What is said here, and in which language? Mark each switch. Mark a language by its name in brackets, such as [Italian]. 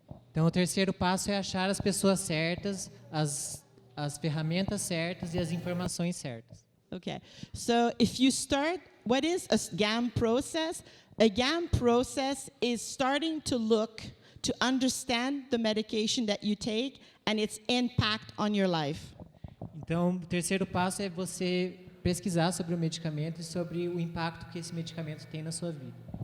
[Portuguese] Então, o terceiro passo é achar as pessoas certas, as ferramentas certas e as informações certas. [English] Okay, so if you start, what is a GAM process? A GAM process is starting to look, to understand the medication that you take and its impact on your life. [Portuguese] Então, o terceiro passo é você pesquisar sobre o medicamento e sobre o impacto que esse medicamento tem na sua vida.